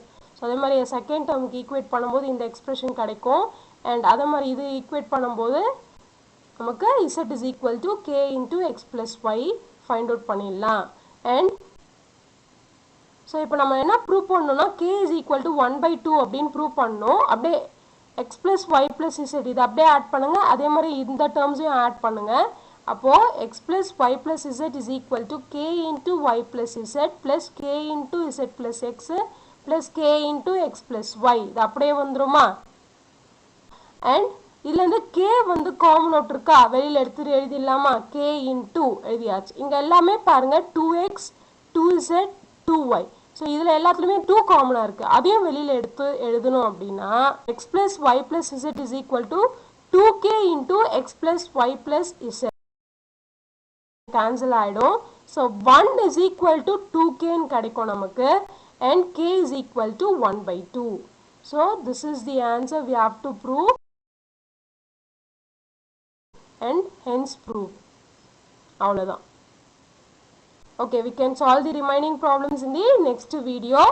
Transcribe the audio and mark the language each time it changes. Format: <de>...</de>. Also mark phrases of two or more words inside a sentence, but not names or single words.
<ta>ஸோ அதே மாதிரி</ta> <en>second term</en> <ta>ஈக்குவேட் பண்ணும்போது இந்த எக்ஸ்பிரஷன் கிடைக்கும். அண்ட் அதே மாதிரி இது ஈக்குவேட் பண்ணும்போது நமக்கு</ta> <en>z is equal to k into x plus y find out</en> <ta>பண்ணிடலாம். அண்ட் ஸோ இப்போ நம்ம என்ன ப்ரூவ் பண்ணணும்னா</ta> <en>k is equal to 1/2</en> <ta>அப்படின்னு ப்ரூவ் பண்ணணும். அப்படியே</ta> <en>x plus y plus z</en> <ta>இது அப்படியே ஆட் பண்ணுங்க. அதே மாதிரி இந்த டேர்ம்ஸையும் ஆட் பண்ணுங்க.</ta> <en>அப்போ x plus y plus z is equal to k into y plus z plus k into z plus x plus k into x plus y.</en> <ta>இது அப்படியே வந்துருமா? அண்ட் இதுல இருந்து k வந்து</ta> <en>common out</en> <ta>இருக்கா? வெளியில எடுத்து எழுதிடலாமா?</ta> <en>k into</en> <ta>எழுதியாச்சு. இங்க எல்லாமே பாருங்க 2x 2z 2y. ஸோ இதில் எல்லாத்துலேயுமே 2 காமனாக இருக்குது. அதையும் வெளியில் எடுத்து எழுதணும் அப்படின்னா</ta> <en>x plus y plus z is equal to 2k into x plus y plus z</en> <ta>கேன்சல் ஆகிடும். ஸோ</ta> <en>1 is equal to 2k</en> <ta>கிடைக்கும் நமக்கு.</ta> <en>and k is equal to 1/2. So this is the answer we have to prove and hence prove.</en> <ta>அவ்வளோதான்.</ta> <en>Okay, we can solve the remaining problems in the next video.</en>